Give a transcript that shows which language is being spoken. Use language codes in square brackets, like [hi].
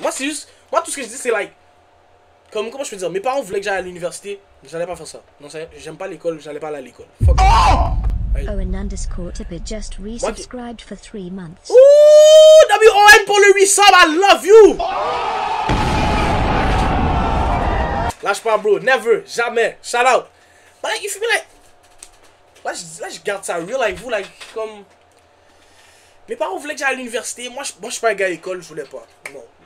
[fr] Moi, c'est juste, tout ce que je dis, c'est like, comment je peux dire, mes parents voulaient que j'aille à l'université, j'allais pas faire ça. Non, j'aime pas l'école, j'allais pas aller à l'école. [en] Fuck it. Right. Owen_Tippett just resubscribed for 3 months. [fr] Ooh, WON pour le 8 sub, [en] I love you! [fr] Lâche pas, bro, never, jamais, shout out. [en] But like, you feel me, [fr] like, là, je garde ça real avec vous, like, comme... Mes parents voulaient que j'aille à l'université, moi, je suis pas un gars à l'école, je voulais pas, non.